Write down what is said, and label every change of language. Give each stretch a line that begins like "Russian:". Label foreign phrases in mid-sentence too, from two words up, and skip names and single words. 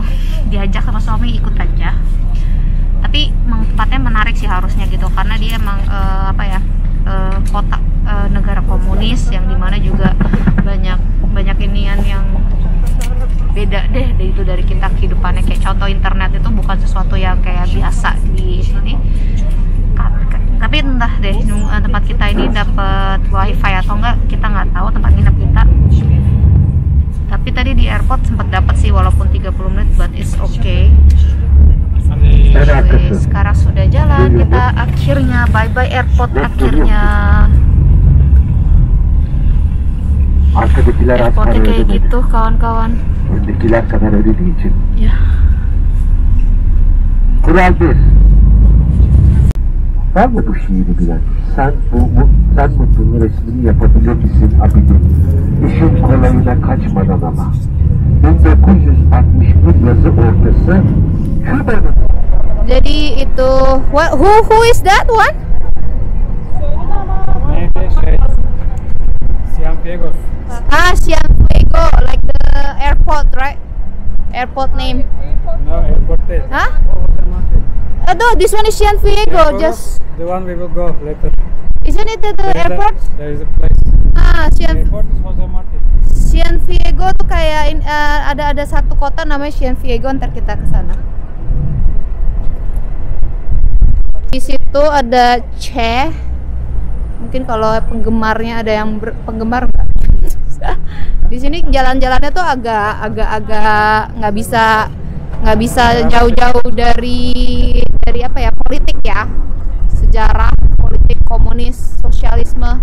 Indonesian: Diajak sama suami ikut aja. Tapi tempatnya menarik sih harusnya gitu, karena dia emang kota negara komunis yang dimana juga banyak inian yang beda deh dari kita kehidupannya. Kayak contoh internet itu bukan sesuatu yang kayak biasa di sini. Tapi entah deh tempat kita ini dapat wifi atau enggak, kita nggak tahu tempat nginep kita. Tapi tadi di airport sempat dapat sih walaupun 30 menit,
English: but it's okay.
Indonesian: Sekarang sudah jalan, kita akhirnya bye-bye airport akhirnya. Airportnya kayak gitu kawan-kawan. Ya.
Turkish: Ben de bu şiiri bilen. Sen mutluluğun resmini yapabilir misin abidin? İşin kolayına kaçmadan ama. 1961 yazı ortası Küba'nın.
Indonesian: Jadi itu
English: who is that one? Cienfuegos. Cienfuegos, like the airport, right? Airport name. No, airport. Huh? No, this one is Cienfuegos. Just the one we will go later. Isn't it the airport? There is a place. Airport is Jose Marti.
Indonesian: Cienfuegos tuh kayak ada satu kota namanya Cienfuegos, ntar kita ke sana. Di situ ada Che. Mungkin kalau penggemarnya ada yang penggemar nggak? Di sini jalan-jalannya tuh agak nggak bisa jauh-jauh dari politik ya, sejarah, politik, komunis, sosialisme.